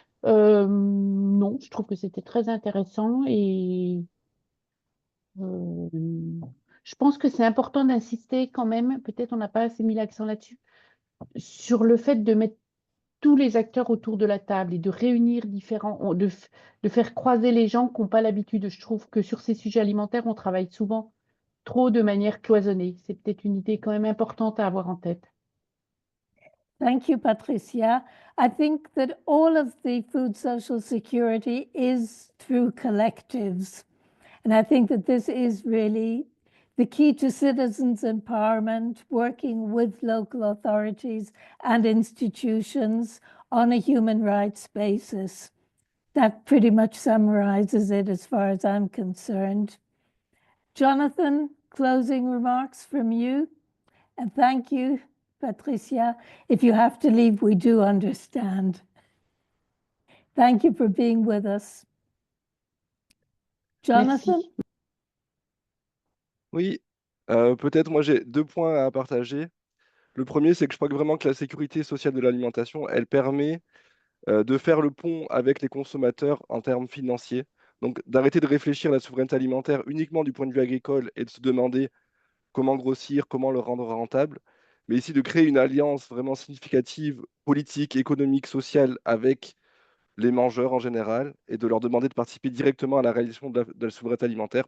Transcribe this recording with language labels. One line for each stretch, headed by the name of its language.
French: Non, je trouve que c'était très intéressant et je pense que c'est important d'insister quand même, peut-être on n'a pas assez mis l'accent là-dessus, sur le fait de mettre tous les acteurs autour de la table et de réunir différents, de faire croiser les gens qui n'ont pas l'habitude. Je trouve que sur ces sujets alimentaires, on travaille souvent trop de manière cloisonnée. C'est peut-être une idée quand même importante à avoir en tête.
English: Thank you, Patricia. I think that all of the food social security is through collectives. And I think that this is really the key to citizens' empowerment, working with local authorities and institutions on a human rights basis. That pretty much summarizes it as far as I'm concerned. Jonathan, closing remarks from you? And thank you, Patricia. If you have to leave, we do understand. Thank you for being with us. Jonathan?
French: Merci. Oui, peut-être moi j'ai 2 points à partager. Le premier, c'est que je crois que vraiment que la sécurité sociale de l'alimentation, elle permet de faire le pont avec les consommateurs en termes financiers. Donc d'arrêter de réfléchir à la souveraineté alimentaire uniquement du point de vue agricole et de se demander comment grossir, comment le rendre rentable, mais ici de créer une alliance vraiment significative, politique, économique, sociale avec les mangeurs en général et de leur demander de participer directement à la réalisation de la souveraineté alimentaire.